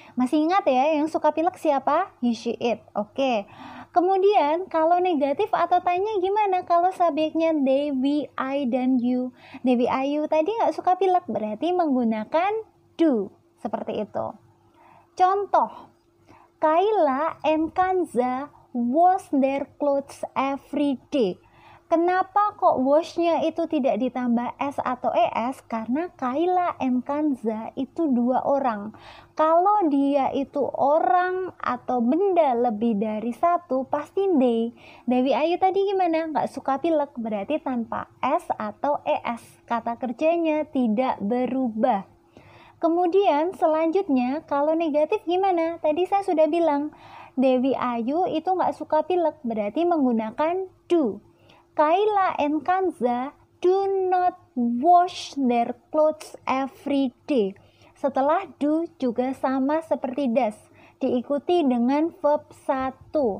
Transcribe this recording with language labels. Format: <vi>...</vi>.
<id>Masih ingat ya, yang suka pilek siapa? He, she, it. Oke. Kemudian kalau negatif atau tanya gimana kalau subjeknya they, we, I, dan you. Dewi Ayu tadi nggak suka pilek, berarti menggunakan do. Seperti itu.</id> <en>Contoh, Kayla and Kanza wash their clothes every day.</en> <id>Kenapa kok wash-nya itu tidak ditambah S atau ES? Karena Kayla and Kanza itu dua orang. Kalau dia itu orang atau benda lebih dari satu, pasti they. Dewi Ayu tadi gimana? Nggak suka pilek, berarti tanpa S atau ES. Kata kerjanya tidak berubah. Kemudian selanjutnya, kalau negatif gimana? Tadi saya sudah bilang, Dewi Ayu itu nggak suka pilek, berarti menggunakan do.</id> <en>Kayla and Kanza do not wash their clothes every day.</en> <id>Setelah do juga sama seperti does, diikuti dengan verb 1.</id>